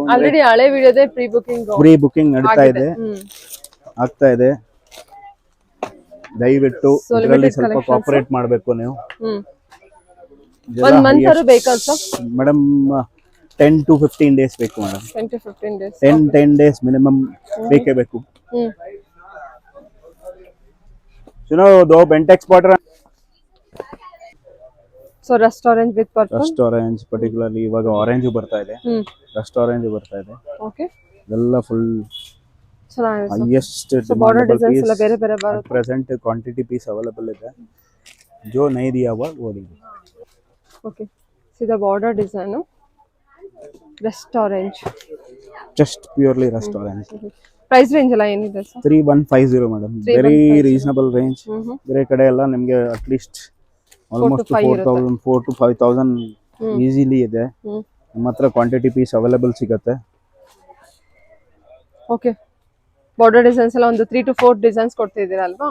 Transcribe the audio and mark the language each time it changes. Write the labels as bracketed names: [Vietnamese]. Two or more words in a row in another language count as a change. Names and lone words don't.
[Kannada] ಆಲ್ರೆಡಿ ಹಳೆ ವಿಡಿಯೋದೇ [English] pre booking [Kannada] ನಡೀತಾ ಇದೆ, ಆಗ್ತಾ ಇದೆ. ದಯವಿಟ್ಟು ಇದರಲ್ಲಿ ಸ್ವಲ್ಪ ಕೋಆಪರೇಟ್ ಮಾಡಬೇಕು ನೀವು. ಒಂದು ಮಂತ್ ಆದ್ರೂ ಬೇಕಾ ಸರ್? [English] ಮೇಡಮ್ 10 to 15 days [Kannada] ಬೇಕು [English] ಮೇಡಮ್. 10 to 15 days, 10 days minimum [Kannada] ಬೇಕೇ ಬೇಕು. [Hindi] सुनो दो बेंटेक्स बॉर्डर. [English] so restaurant with purple. restaurant particularly ಇವಾಗ ಆರೆಂಜ್ ಬರ್ತಾ ಇದೆ, ರೆಸ್ಟೋರೆಂಟ್ ಬರ್ತಾ ಇದೆ. [Kannada] ಓಕೆ, ಎಲ್ಲ ಫುಲ್ ಚೆನ್ನಾಗಿದೆ. ಹೈಯೆಸ್ಟ್ [English] border designs [Kannada] ಎಲ್ಲ ಬೇರೆ ಬೇರೆ ಬರುತ್ತೆ. [English] present quantity piece available ಇದೆ. [Hindi] जो नहीं दिया हुआ वो दीजिए. [English] ok, सीधा border design, restaurant, just purely restaurant. price range [Kannada] ಎಲ್ಲ ಏನಿದೆ ಸರ್? [English] 3150 madam. very reasonable range. [Kannada] ಬೇರೆ ಕಡೆ ಎಲ್ಲ ನಿಮಗೆ [English] at least almost 4000 4 to 5000 easily [Kannada] ಇದೆ. ನಮ್ಮ ಹತ್ರ [English] quantity piece available [Kannada] ಸಿಗುತ್ತೆ. ಓಕೆ, [English] border designs [Kannada] ಎಲ್ಲ ಒಂದು 3 to 4 ಡಿಸೈನ್ಸ್ ಕೊಡ್ತಿದ್ದೀರಾ ಅಲ್ವಾ?